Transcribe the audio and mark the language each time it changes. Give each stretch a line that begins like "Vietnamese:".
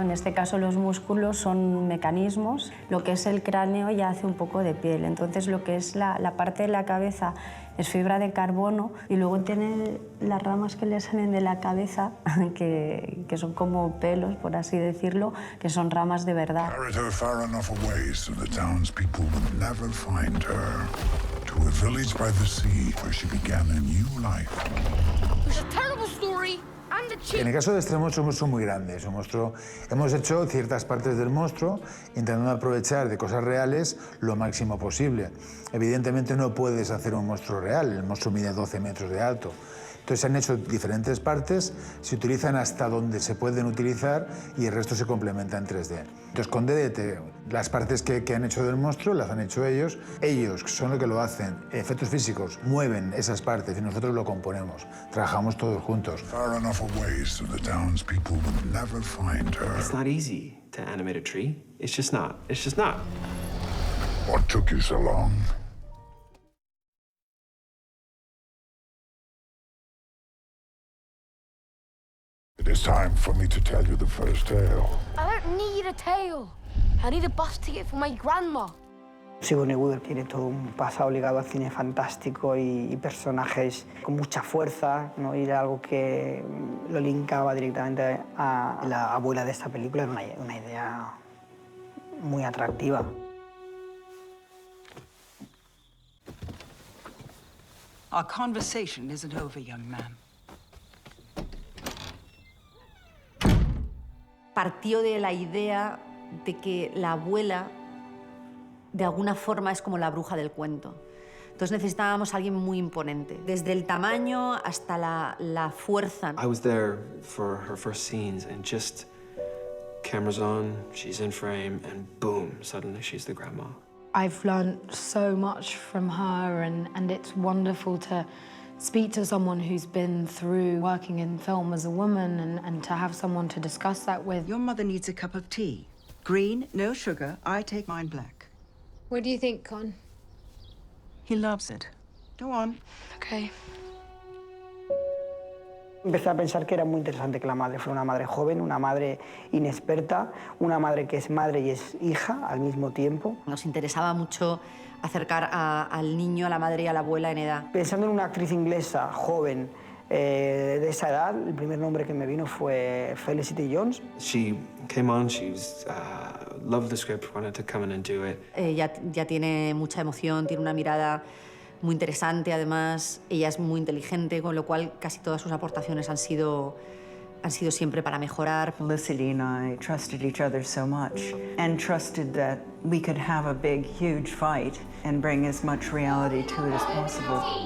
Spanish: En este caso los músculos son mecanismos, lo que es el cráneo ya hace un poco de piel, entonces lo que es la parte de la cabeza es fibra de carbono y luego tiene las ramas que le salen de la cabeza, que son como pelos, por así decirlo, que son ramas de verdad.
English: Carried her far enough away so the townspeople would never find her. To a village by the sea where she began a new life. It was a terrible story.
Spanish: En el caso de este monstruo, es un monstruo muy grande. Es un monstruo. Hemos hecho ciertas partes del monstruo intentando aprovechar de cosas reales lo máximo posible. Evidentemente no puedes hacer un monstruo real. El monstruo mide 12 metros de alto. Entonces se han hecho diferentes partes, se utilizan hasta donde se pueden utilizar y el resto se complementa en 3D. Entonces con DDT, las partes que han hecho del monstruo las han hecho ellos. Ellos son los que lo hacen. Efectos físicos mueven esas partes y nosotros lo componemos. Trabajamos todos juntos.
English: Far enough away so the townspeople would never find her. It's not easy to animate a tree. It's just not. It's just not. What took you so long? It is time for me to tell you the first tale. I don't need a tale. I need a bus ticket for my grandma.
Spanish: Sigourney Weaver tiene todo un pasado ligado al cine fantástico y personajes con mucha fuerza, ¿no? Y era algo que lo linkaba directamente a la abuela de esta película. Era una idea muy atractiva.
English: Our conversation isn't over, young man.
Spanish: Partió de la idea de que la abuela, de alguna forma, es como la bruja del cuento. Entonces necesitábamos a alguien muy imponente, desde el tamaño hasta la fuerza.
English: I was there for her first scenes and just cameras on, she's in frame, and boom, suddenly she's the grandma. I've learned so much from her and it's wonderful to speak to someone who's been through working in film as a woman and to have someone to discuss that with. Your mother needs a cup of tea. Green, no sugar. I take mine black. What do you think, Con? He loves it. Go on. Okay.
Spanish: Empecé a pensar que era muy interesante que la madre fuera una madre joven, una madre inexperta, una madre que es madre y es hija al mismo tiempo. Nos interesaba mucho acercar al niño, a la madre y a la abuela en edad. Pensando en una actriz inglesa joven de esa edad, el primer nombre que me vino fue Felicity Jones.
English: She came on, she loved the script, wanted to come in and do it.
Spanish: Ya tiene mucha emoción, tiene una mirada muy interesante, además ella es muy inteligente, con lo cual casi todas sus aportaciones han sido siempre para mejorar.
English: Felicity and I trusted each other so much and trusted that we could have a big, huge fight and bring as much reality to it as possible.